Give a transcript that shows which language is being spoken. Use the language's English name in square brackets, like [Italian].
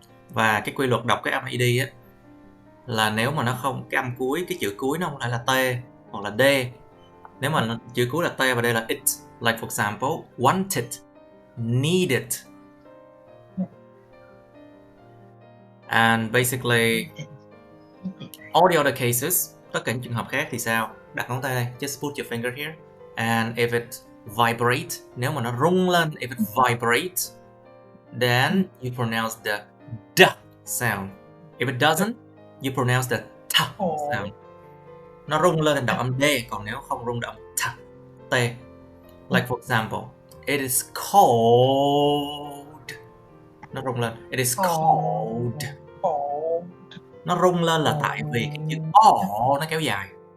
[Vietnamese] Và cái quy luật đọc cái âm id á là nếu mà nó không, cái âm cuối, cái chữ cuối nó không phải là t hoặc là d. Nếu mà chữ cuối là t và d là it. [English] Like for example, wanted, needed. And basically all the other cases, [Vietnamese] tất cả những trường hợp khác thì sao? Đặt ngón tay đây, [English] just put your finger here. And if it vibrate, [Vietnamese] nếu mà nó rung lên, [English] if it vibrate, then you pronounce the d sound. If it doesn't, you pronounce the t sound. [Vietnamese] Nó rung lên thì đọc âm d, còn nếu không rung đọc t, t. [English] Like for example, it is cold. [Vietnamese] Nó rung lên, [English] it is cold. [Vietnamese] Nó rung lên là tại vì cái chữ o nó kéo dài.